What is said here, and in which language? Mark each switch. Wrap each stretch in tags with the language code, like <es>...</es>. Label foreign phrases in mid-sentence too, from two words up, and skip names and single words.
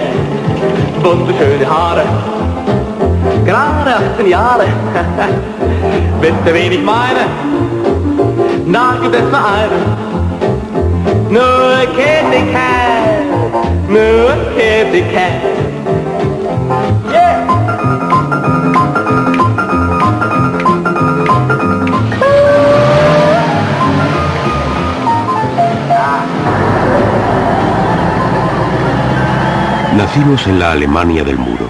<de>Wunderschöne Haare, gerade 18 Jahre. Wisst ihr, wen ich meine? Da gibt es nur einen. Nur Kitty Cat, nur Kitty Cat. Yeah!</de> <es>Nacimos en la Alemania del Muro.</es>